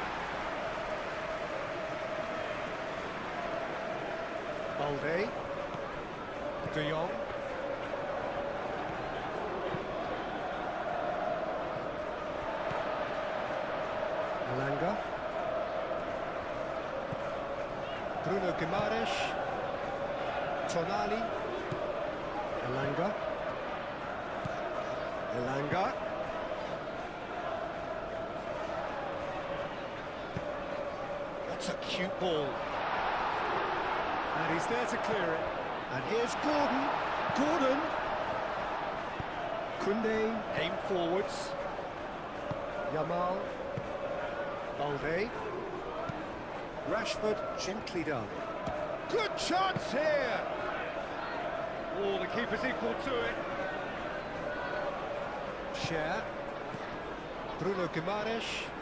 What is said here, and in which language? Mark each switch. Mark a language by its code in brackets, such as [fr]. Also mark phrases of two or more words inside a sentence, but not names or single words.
[en] Balde. De Jong. Alanga. Bruno Guimaraes. Tonali. Alanga. Alanga. That's a cute ball. And he's there to clear it. And here's Gordon. Gordon. Koundé aimed forwards. Yamal. Balde. Rashford gently done. Good chance here. Oh, the keeper's equal to it. Share. Bruno Guimaraes.